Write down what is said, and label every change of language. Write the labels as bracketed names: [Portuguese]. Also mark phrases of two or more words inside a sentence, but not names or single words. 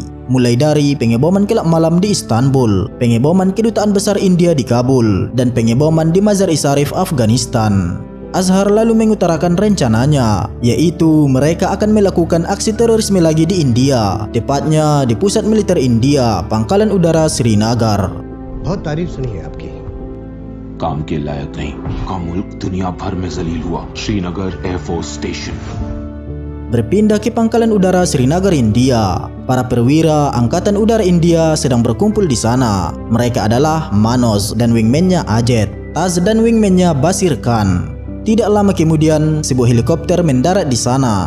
[Indonesian] Mulai dari pengeboman kelab malam di Istanbul, pengeboman kedutaan besar India di Kabul, dan pengeboman di Mazar-i-Sharif, Afghanistan. Azhar lalu mengutarakan rencananya, yaitu mereka akan melakukan aksi terorisme lagi di India, tepatnya di pusat militer India, Pangkalan Udara Srinagar. [Hindi] बहुत तारीफ सुनी है आपकी। काम के लायक नहीं का मुल्क दुनिया भर में जलील हुआ। श्रीनगर एयरफोर्स स्टेशन। [Indonesian] Berpindah ke Pangkalan Udara Srinagar, India. Para perwira Angkatan Udara India sedang berkumpul di sana. Mereka adalah Manoj dan wingman-nya Ajet, Taz dan wingman-nya Basir Khan. Tidak lama kemudian, sebuah helikopter mendarat di sana.